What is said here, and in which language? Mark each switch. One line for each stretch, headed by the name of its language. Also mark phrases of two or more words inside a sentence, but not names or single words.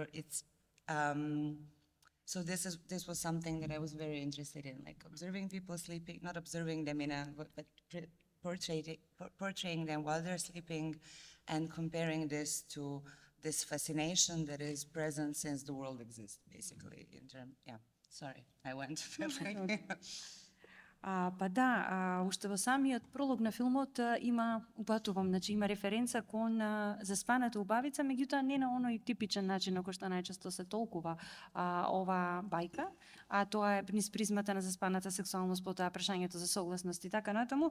English: It's so this was something that I was very interested in, like observing people sleeping, not observing them but portraying them while they're sleeping, and comparing this to this fascination that is present since the world exists, basically. Sorry, I went.
Macedonian: Па да, уште во самиот пролог на филмот има, упатувам, има референца кон заспаната убавица, меѓутоа не на оној типичен начин на кој што најчесто се толкува ова бајка, а тоа е низ призмата на заспаната сексуалност, потоа прашањето за согласност и така натаму.